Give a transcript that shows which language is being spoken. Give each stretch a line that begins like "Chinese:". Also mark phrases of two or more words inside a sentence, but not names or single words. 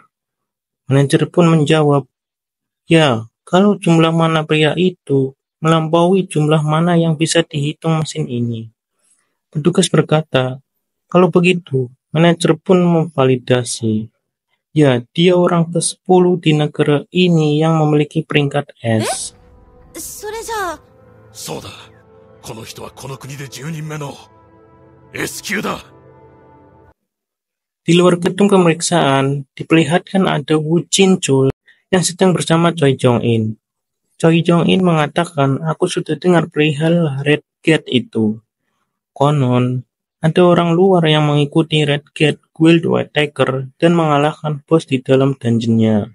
Indonesian: Manajer pun menjawab, ya, kalau jumlah mana pria itu melampaui jumlah mana yang bisa dihitung mesin ini. Petugas berkata, kalau begitu, manajer pun memvalidasi. Ya, dia orang ke-10 di negara ini yang memiliki peringkat S.
Japanese: それじゃあ。そうだ。この人はこの国で10人目の S 級だ。
Indonesian: Di luar gedung pemeriksaan, diperlihatkan ada Wu Jinchul yang sedang bersama Choi Jong-in. Choi Jong-in mengatakan, aku sudah dengar perihal Red Gate itu. Konon, ada orang luar yang mengikuti Red Gate Guild White Tiger dan mengalahkan bos di dalam dungeonnya.